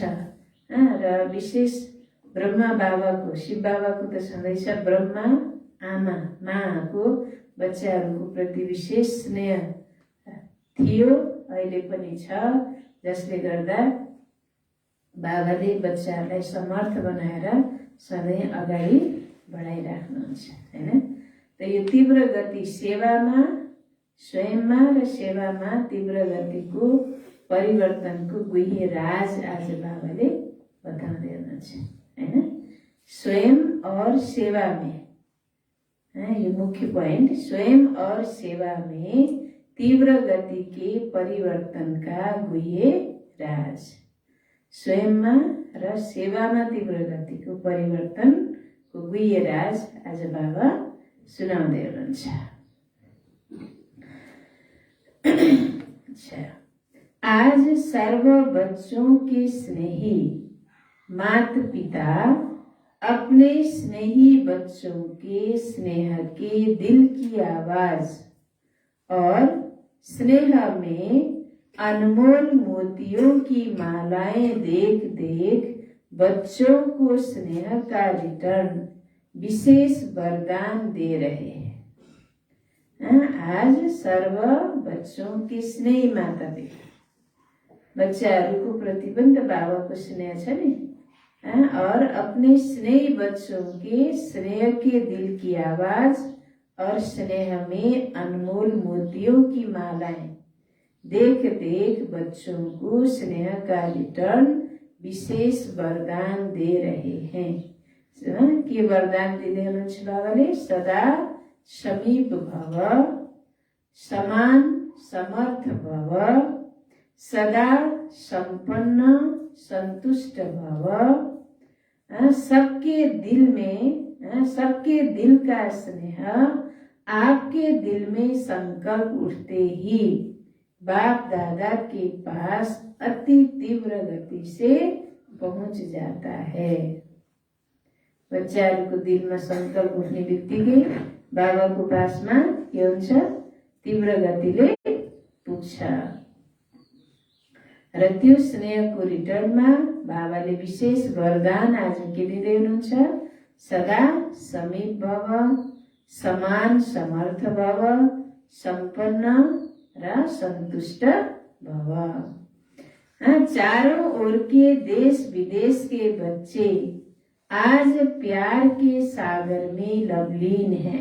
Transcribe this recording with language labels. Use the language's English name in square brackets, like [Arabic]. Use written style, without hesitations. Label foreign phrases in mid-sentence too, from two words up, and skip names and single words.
[Nepali] र विशेष ब्रह्मा बाबाको, शिव बाबाको त छँदैछ, ब्रह्मा आमा माको बच्चाहरूको प्रति विशेष स्नेह थियो, अहिले पनि छ, जसले गर्दा बाबाले बच्चाहरूलाई समर्थ बनाएर सधैँ अगाडि बढाइराख्नुहुन्छ हैन। त यो तीव्र गति सेवामा, स्वयंमा र सेवामा तीव्र गतिको परिवर्तनको गुह्य राज आज बाबाले बताउँदै हुनुहुन्छ हैन। [Hindi] स्वयं और सेवा में, ये मुख्य पॉइंट, स्वयं और सेवा में तीव्र गति के परिवर्तन का गुह्य राज। [Nepali] स्वयंमा र सेवामा तीव्र गतिको परिवर्तनको गुह्य राज आज बाबा सुनाउँदै हुनुहुन्छ। [Hindi] आज सर्व बच्चों के स्नेही माता पिता अपने स्नेही बच्चों के स्नेह के दिल की आवाज और स्नेह में अनमोल मोतियों की मालाएं देख देख बच्चों को स्नेह का रिटर्न विशेष वरदान दे रहे हैं। आज सर्व बच्चों के स्नेही माता पिता, [Nepali] बच्चाहरूको प्रतिबन्ध बाबाको स्नेह छ नि, [Hindi] और अपने स्नेही बच्चों के स्नेह के दिल की आवाज और स्नेह में अनमोल मोतियों की मालाएं देख देख बच्चों को स्नेह का रिटर्न विशेष वरदान दे रहे हैं। [Nepali] के वरदान दिँदै हुनुहुन्छ बाबाले? [Hindi] सदा समीप भव, समान समर्थ भव, सदा संपन्न संतुष्ट भव, सबके दिल में सबके दिल का स्नेह आपके दिल में संकल्प उठते ही बाप दादा के पास अति तीव्र गति से पहुंच जाता है। [Nepali] बच्चाहरूको दिलमा संकल्प उठ्ने बित्तिकै बाबाको पासमा के हुन्छ, तीव्र गतिले पुग्छ। र त्यो स्नेहको रिटर्नमा बाबाले विशेष वरदान आज के दिँदै हुनुहुन्छ, सदा समीप भव, समान समर्थ भव, संपन्न र संतुष्ट भव। [Hindi] चारों ओर के देश विदेश के बच्चे आज प्यार के सागर में लवलीन हैं।